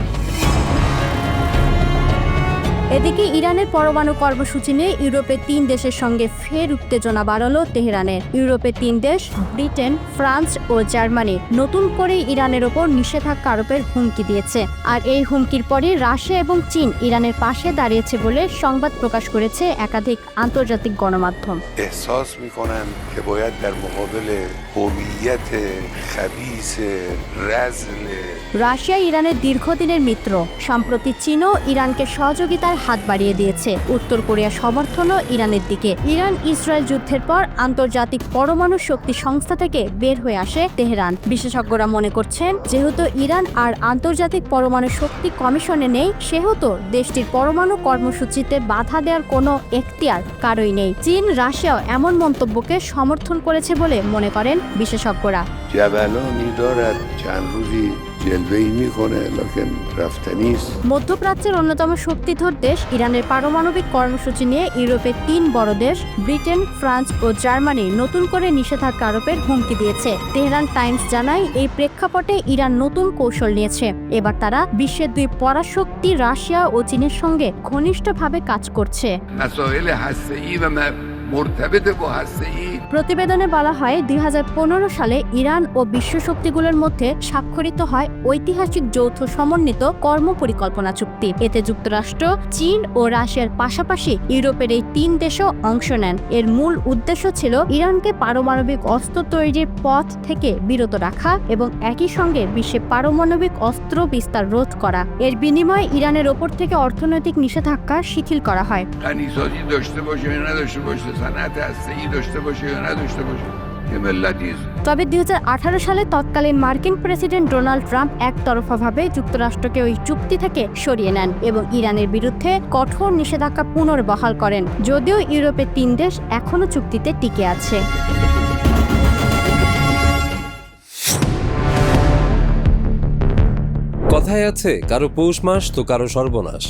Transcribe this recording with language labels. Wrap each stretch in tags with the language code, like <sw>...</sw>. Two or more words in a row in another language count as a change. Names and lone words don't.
<bn>এদিকে ইরানের পরমাণু কর্মসূচি নিয়ে ইউরোপের 3 দেশের সঙ্গে ফের উত্তেজনা বাড়ালো তেহরানের। ইউরোপের 3 দেশ ব্রিটেন, ফ্রান্স ও জার্মানি নতুন করে ইরানের ওপর নিষেধাজ্ঞা আরোপের হুমকি দিয়েছে। আর এই হুমকির পরে রাশিয়া এবং চীন ইরানের পাশে দাঁড়িয়েছে বলে সংবাদ প্রকাশ করেছে একাধিক আন্তর্জাতিক গণমাধ্যম।</bn> <fa>احساس میکنم که باید در مقابل هویت خبیث رذل</fa> <bn>রাশিয়া ইরানের দীর্ঘদিনের মিত্র। সম্প্রতি চীনও ইরানকে সহযোগিতার হাত বাড়িয়ে দিয়েছে। উত্তর কোরিয়া সমর্থনও ইরানের দিকে। ইরান ইসরায়েল যুদ্ধের পর আন্তর্জাতিক পরমাণু শক্তি সংস্থা থেকে বের হয়ে আসে তেহরান। বিশেষজ্ঞরা মনে করছেন, যেহেতু ইরান আর আন্তর্জাতিক পরমাণু শক্তি কমিশনে নেই, সেহেতু দেশটির পরমাণু কর্মসূচিতে বাধা দেওয়ার কোনো এখতিয়ার কারোই নেই। চীন, রাশিয়াও এমন মন্তব্যকে সমর্থন করেছে বলে মনে করেন বিশেষজ্ঞরা।</bn> <fa>جبلانی دارد چند روزی جلوه‌ای میکنه لکن رفتنی است.</fa> <bn>মধ্যপ্রাচ্যের অন্যতম শক্তিধর দেশ ইরানের পারমাণবিক কর্মসূচি নিয়ে ইউরোপের 3 বড় দেশ ব্রিটেন, ফ্রান্স ও জার্মানি নতুন করে নিষেধাজ্ঞা আরোপের হুমকি দিয়েছে। তেহরান টাইমস জানায়, এই প্রেক্ষাপটে ইরান নতুন কৌশল নিয়েছে। এবার তারা বিশ্বের 2 পরাশক্তি রাশিয়া ও চীনের সঙ্গে ঘনিষ্ঠভাবে কাজ করছে।</bn> <fa>مسائل هسته‌ای و مرتبط با هسته‌ای</fa> <bn>প্রতিবেদনে বলা হয়, 2015 সালে ইরান ও বিশ্ব শক্তিগুলোর মধ্যে স্বাক্ষরিত হয় ঐতিহাসিক যৌথ সমন্বিত কর্ম পরিকল্পনা চুক্তি। এতে যুক্তরাষ্ট্র, চীন ও রাশিয়ার পাশাপাশি ইউরোপের এই 3 দেশও অংশ নেন। এর মূল উদ্দেশ্য ছিল ইরানকে পারমাণবিক অস্ত্র তৈরির পথ থেকে বিরত রাখা এবং একই সঙ্গে বিশ্বে পারমাণবিক অস্ত্র বিস্তার রোধ করা। এর বিনিময়ে ইরানের ওপর থেকে অর্থনৈতিক নিষেধাজ্ঞা শিথিল করা হয়।</bn> <fa>غنیسازی داشته باشه یا نداشته باشه، صنعت هسته‌ای داشته باشه یا نداشته باشه، یه ملتی است.</fa> <bn>তবে 2018 সালে তৎকালীন মার্কিন প্রেসিডেন্ট ডোনাল্ড ট্রাম্প একতরফাভাবে যুক্তরাষ্ট্রকে ওই চুক্তি থেকে সরিয়ে নেন এবং ইরানের বিরুদ্ধে কঠোর নিষেধাজ্ঞা পুনর্বহাল করেন। যদিও ইউরোপের 3 দেশ এখনও চুক্তিতে টিকে আছে। কথায় আছে, কারো পৌষ মাস তো কারো সর্বনাশ।</bn>